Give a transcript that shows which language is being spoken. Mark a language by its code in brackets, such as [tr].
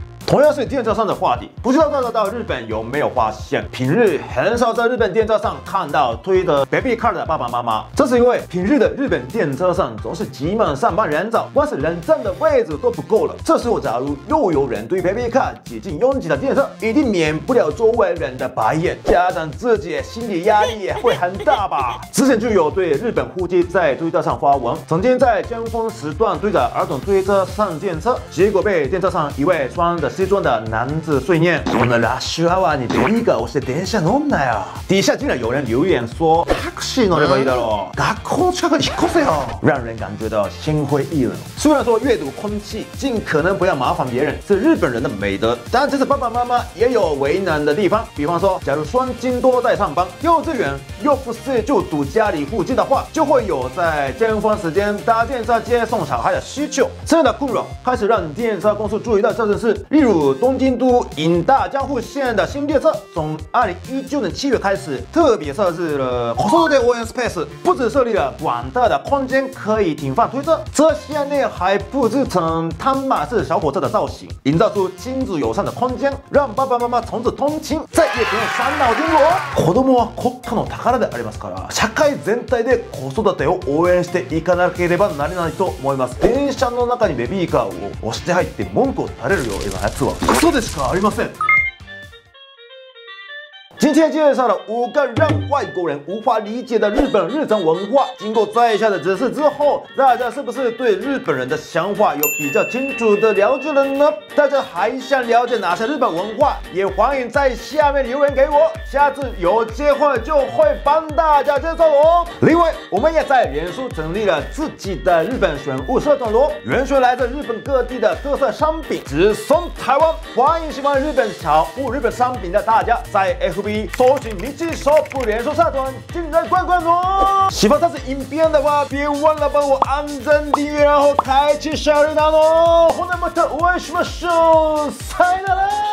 [zh] 同样是电车上的话题，不知道大家到日本有没有发现，平日很少在日本电车上看到推的 baby car 的爸爸妈妈。这是因为平日的日本电车上总是挤满上班人潮，光是人站的位置都不够了。这时候假如又有人推 baby car 挤进拥挤的电车，一定免不了周围人的白眼，加上自己心理压力也会很大吧。之前就有对日本夫妻在推特上发文，曾经在尖峰时段推着儿童推车上电车，结果被电车上一位穿着西装的男子碎念： [ja] “このラッシュアワーにベビーカー押して電車乗んなよ。” [zh] 底下竟然有人留言说： [ja] “タクシー乗ればいいだろう。学校の近くに引っ越せよ。” [zh] 让人感觉到心灰意冷。虽然说阅读空气，尽可能不要麻烦别人是日本人的美德，但其实爸爸妈妈也有为难的地方。比方说，假如双亲都在上班，幼稚园又不是就读家里附近的话，就会有在尖峰时间搭电车接送小孩的需求。这样的困扰开始让电车公司注意到这件事，例如东京都银大江户线的新列车，从2019年7月开始，特别设置了子育て応援 space， 不只设立了广大的空间可以停放推车，车厢内还布置成汤马式小火车的造型，营造出亲子友善的空间，让爸爸妈妈从此通勤再也不用伤脑筋了。 [ja] 子供は国家の宝でありますから、社会全体で子育てを応援していかなければならないと思います。電車の中にベビーカーを押して入って文句を垂れるようなやつはクソでしかありません。 [zh] 今天介绍了5个让外国人无法理解的日本日常文化。经过在下的指示之后，大家是不是对日本人的想法有比较清楚的了解了呢？大家还想了解哪些日本文化？也欢迎在下面留言给我，下次有机会就会帮大家介绍哦。另外，我们也在脸书成立了自己的日本选物社团咯，原选来自日本各地的特色商品，直送台湾。欢迎喜欢日本小物、日本商品的大家在 FB。搜寻米奇shop连锁社团进来逛逛哦！喜欢这次影片的话，别忘了帮我按赞、订阅，然后开启小铃铛哦！ [ja] ほなまたお会いしましょう。さよなら。